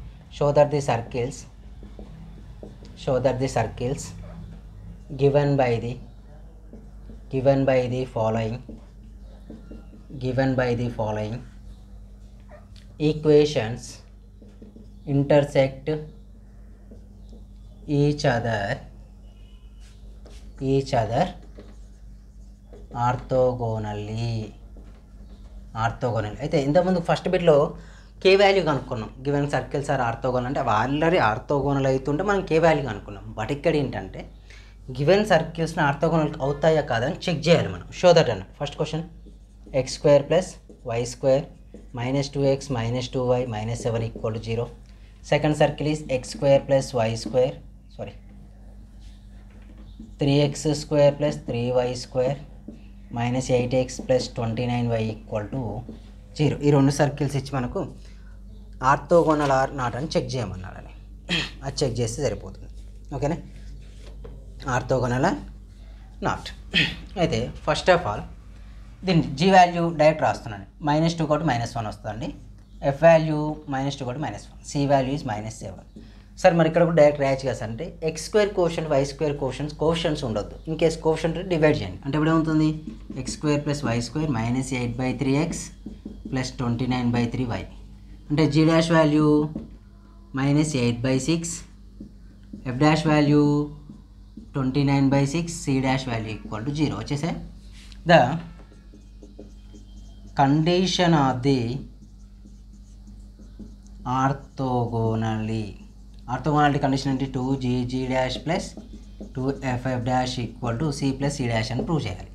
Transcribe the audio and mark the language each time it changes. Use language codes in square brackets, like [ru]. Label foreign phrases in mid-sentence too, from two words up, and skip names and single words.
[en] Show that the circles given by the following equations intersect each other orthogonally. [te] అయితే ఇంతకుముందు [en] first bitlo K value [te] కనుక్కున్నాం. [en] given circles are orthogonal [te] అంటే అవి ఆల్రెడీ ఆర్థోగోనల్ అవుతుంటే మనం [en] K value [te] కనుక్కున్నాం. బట్ ఇక్కడ ఏంటంటే [en] given circlesni [te] ఆర్థోగోనల్ అవుతాయా కాదని చెక్ చేయాలి మనం. [en] show that anna first question x² + y² - 2x - 2y - 7 = 0. second circle is x² + y² 3x² + 3y² -8x + 29y = 0. [te] ఈ 2 సర్కిల్స్ ఇచ్చి మనకు [en] orthogonal or not [te] అని చెక్ చేయమన్నాడని, అది చెక్ చేస్తే సరిపోతుంది. [en] okayna, orthogonal or not. [te] అయితే [en] first of all [te] దీన్ని [en] G value direct [te] రాస్తున్నాను. -2 కాబట్టి -1 వస్తుందండి. [en] F value [te] -2 కూడా -1, [en] C value is [te] -7. సార్ మరి ఇక్కడ కూడా డైరెక్ట్ రాయచ్చు కదా సార్ అంటే [en] X square quotient Y square quotients [te] ఉండొద్దు. [en] in case quotient divide [te] చేయండి అంటే ఇప్పుడు ఏమవుతుంది x² + y² -8/3x + 29/3y అంటే [en] g dash value [te] -8/6, [en] f dash value [te] 29/6, [en] c dash value [te] = 0 వచ్చేసే. [en] the condition of the orthogonality condition ante 2g dash plus 2f dash = c + c dash [te] అని ప్రూవ్ చేయాలి.